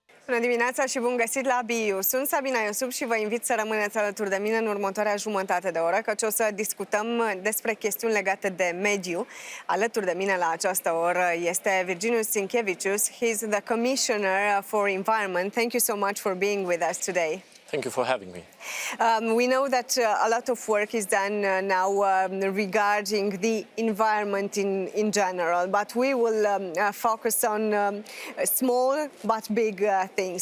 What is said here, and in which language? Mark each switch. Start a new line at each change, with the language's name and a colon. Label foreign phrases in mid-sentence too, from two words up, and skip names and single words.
Romanian: Bună dimineața și bun găsit la BU. Sunt Sabina Iosub și vă invit să rămâneți alături de mine în următoarea jumătate de oră, căci o să discutăm despre chestiuni legate de mediu. Alături de mine la această oră este Virginijus Sinkevičius.
English: He's the Commissioner for Environment. Thank you so much for being with us today. Thank you for having me. We know that a lot of work is done now regarding the environment in general, but we will focus on small but big things.